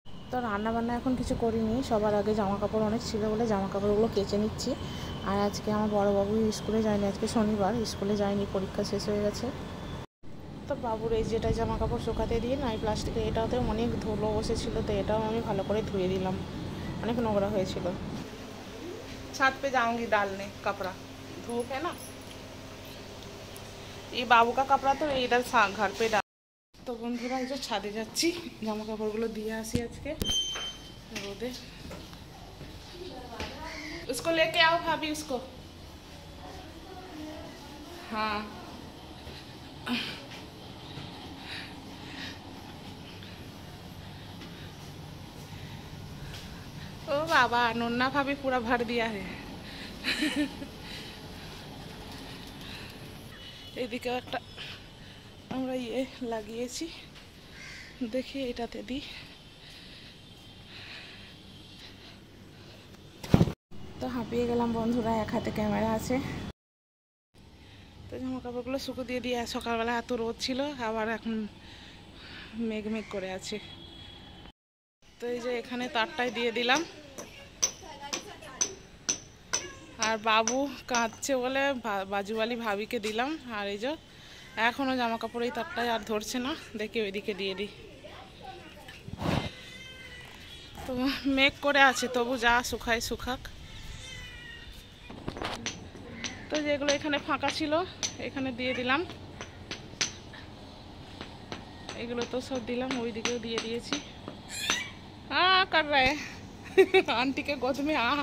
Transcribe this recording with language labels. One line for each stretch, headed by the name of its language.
Bangla: তো রান্না বান্না এখন কিছু করিনি, সবার আগে জামা কাপড় অনেক ছিল বলে জামা কাপড়গুলো কেচে নিচ্ছি। আর আজকে আমার বড় বাবু স্কুলে যায়নি, আজকে শনিবার, স্কুলে যায়নি, পরীক্ষা শেষ হয়ে গেছে। তো বাবুর এই যেটা জামা কাপড় শুকাতে দিয়ে না, এই প্লাস্টিকে, এটাতে অনেক ধুলো বসেছিল, তো এটাও আমি ভালো করে ধুয়ে দিলাম, অনেক নোংরা হয়েছিল।
Hindi: ছাদ पे जाऊंगी डालने कपड़ा, धूप है ना। ये बाबू का कपड़ा तो इधर घर पे डाल।
Bangla: তো বন্ধুরা, এই যে ছাদে যাচ্ছি, জামা কাপড়গুলো দিয়ে আসি আজকে রোদে।
Hindi: उसको लेके आओ भाभी, उसको। हाँ, ओ बाबा, नन्ना भाभी पूरा भर दिया है।
Bangla: এদিকে একটা আমরা লাগিয়েছি, দেখি এটাতে দিই। তো হাঁপিয়ে গেলাম বন্ধুরা, এক হাতে ক্যামেরা আছে। তো জামা কাপড়গুলো শুকো দিয়ে সকালবেলা এত রোদ ছিল, আবার এখন মেঘ মেঘ করে আছে। তো এই যে এখানে তারটাই দিয়ে দিলাম। আর বাবু কাঁদছে বলে বাজুবালি ভাবিকে দিলাম। আর এই যে এখনও জামা কাপড় এই তারটাই আর ধরছে না, দেখি ওইদিকে দিয়ে দিই। তো মেঘ করে আছে, তবু যা শুকায় শুকাক। তো যেগুলো এখানে ফাঁকা ছিল এখানে দিয়ে দিলাম, এগুলো তো সব দিলাম, ওইদিকেও দিয়ে দিয়েছি।
Hindi: कर रहे हैं आंटी के गोद में।